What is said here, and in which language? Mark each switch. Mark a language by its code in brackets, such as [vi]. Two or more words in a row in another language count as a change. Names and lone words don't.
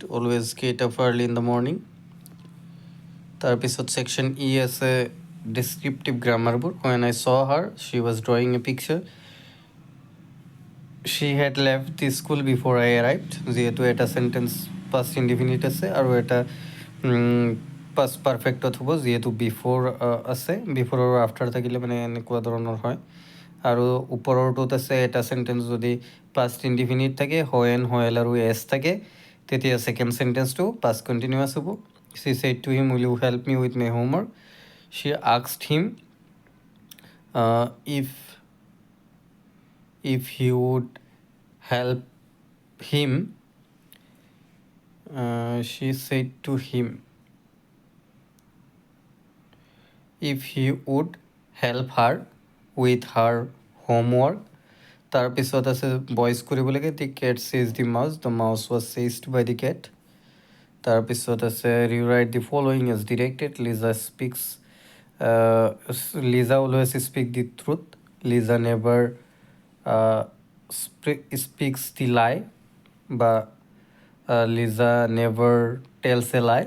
[en] Always get up early in the morning. [as] তাৰপিছত ছেকশ্যন ই আছে [en] descriptive grammar when I saw her she was drawing a picture. She had left the school before I arrived. [as] যিহেতু এটা চেণ্টেন্স [en] past indefinite [as] আছে আৰু এটা [en] past perfect [as] হ'ব যিহেতু বিফ'ৰ আছে বিফ'ৰ আৰু আফটাৰ থাকিলে মানে এনেকুৱা ধৰণৰ হয় আৰু ওপৰৰটোত আছে এটা চেণ্টেন্স যদি [en] past indefinite [as] থাকে হয় আৰু এছ থাকে তেতিয়া [en] second sentence past continuous [as] হ'ব [en] She said to him, will you help me with my homework? She asked him if he would help him. She said to him if he would help her with her homework. [as] তাৰপিছত আছে ভইচ কৰিব লাগে [en] the cat chase the mouse the mouse was chased by the cat [as] তাৰপিছত আছে [en] rewrite the following as directed Liza always speak the truth Liza never speaks the lie [as] বা [en] Liza never tells a lie.